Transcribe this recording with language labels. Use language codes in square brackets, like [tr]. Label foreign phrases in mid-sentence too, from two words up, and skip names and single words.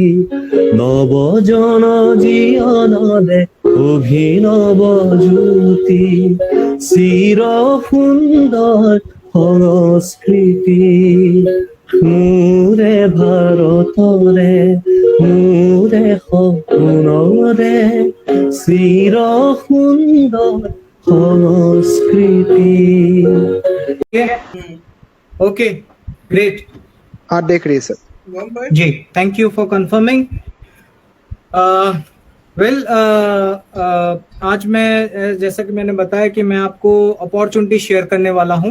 [as] নৱজন জীৱনৰে অভিনৱ জ্যোতি, চিৰ সুন্দৰ সংস্কৃতি, মোৰে ভাৰতৰে মোৰে সপোনৰে চিৰ সুন্দৰ সংস্কৃতি। [en] okay great [hi] हाँ देख रही है सर जी, [en] thank you for confirming. [hi] वेल आज मैं जैसा कि मैंने बताया कि मैं आपको [en] opportunity share [hi] करने वाला हूं।